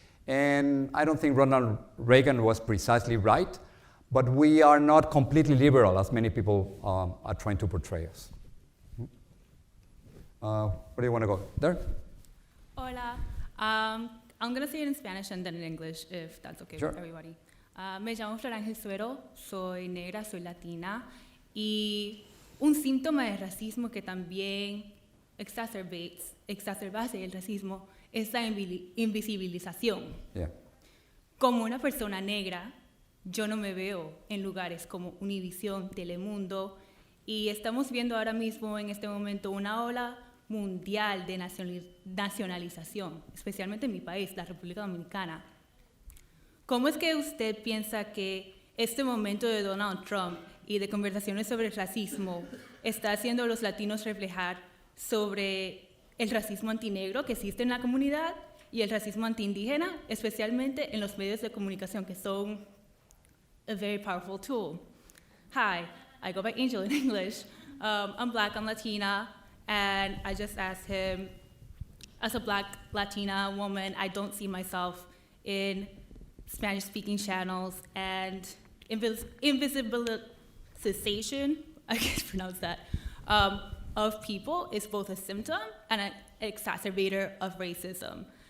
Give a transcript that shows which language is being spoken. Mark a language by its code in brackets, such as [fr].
[en] And I don't think Ronald Reagan was precisely right, but we are not completely liberal, as many people are trying to portray us. Where do you want to go? There? Hola. I'm going to say it in Spanish and then in English, if that's okay Sure. with everybody. [es] Me llamo Flor Ángel Suero, soy negra, soy latina, y un síntoma de racismo que también exacerbase el racismo es la invisibilización. Yeah. Como una persona negra, yo no me veo en lugares como Univision, Telemundo, y estamos viendo ahora mismo en este momento una ola mundial de nacionalización, especialmente en mi país, la República Dominicana. ¿Cómo es que usted piensa que este momento de Donald Trump y de conversaciones sobre el racismo está haciendo a los latinos reflejar sobre el racismo antinegro que existe en la comunidad y el racismo antiindígena, especialmente en los medios de comunicación, que son [en] a very powerful tool. Hi, I go by Angel in English. I'm Black, I'm Latina, and I just asked him, as a Black Latina woman, I don't see myself in Spanish-speaking channels, and invisibilization, I guess pronounce that, of people is both a symptom and an exacerbator of racism.